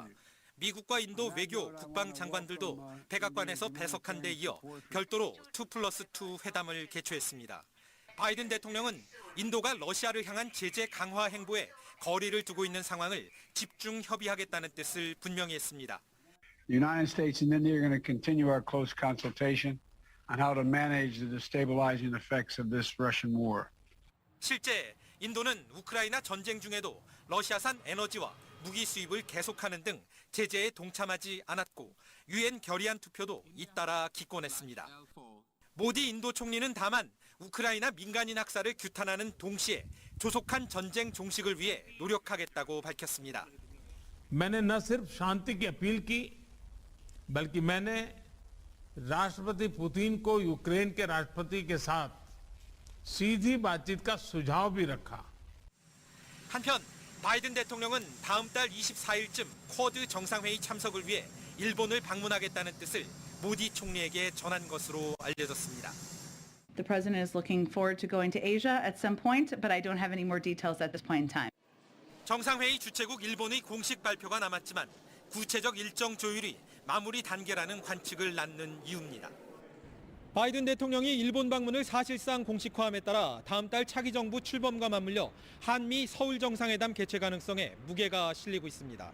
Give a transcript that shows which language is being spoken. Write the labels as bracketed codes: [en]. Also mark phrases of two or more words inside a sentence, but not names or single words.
[ko] 미국과 인도 외교, 국방 장관들도 백악관에서 배석한 데 이어 별도로 2+2 회담을 개최했습니다. 바이든 대통령은 인도가 러시아를 향한 제재 강화 행보에 거리를 두고 있는 상황을 집중 협의하겠다는 뜻을 분명히 했습니다. [en] The United States and India are going to continue our close consultation on how to manage the destabilizing effects of this Russian war. [ko] 실제 인도는 우크라이나 전쟁 중에도 러시아산 에너지와 무기 수입을 계속하는 등 제재에 동참하지 않았고 유엔 결의안 투표도 잇따라 기권했습니다. 모디 인도 총리는 다만 우크라이나 민간인 학살을 규탄하는 동시에 조속한 전쟁 종식을 위해 노력하겠다고 밝혔습니다. [hi] मैंने न सिर्फ शांति की अपील की बल्कि मैंने राष्ट्रपति पुतिन को यूक्रेन के राष्ट्रपति के साथ सीधी बातचीत का सुझाव भी रखा. [ko] 한편 바이든 대통령은 다음 달 24일쯤 쿼드 정상회의 참석을 위해 일본을 방문하겠다는 뜻을 모디 총리에게 전한 것으로 알려졌습니다. [en] The president is looking forward to going to Asia at some point, but I don't have any more details at this point in time. [ko] 정상회의 주최국 일본의 공식 발표가 남았지만 구체적 일정 조율이 마무리 단계라는 관측을 낳는 이유입니다. 바이든 대통령이 일본 방문을 사실상 공식화함에 따라 다음 달 차기 정부 출범과 맞물려 한미 서울 정상회담 개최 가능성에 무게가 실리고 있습니다.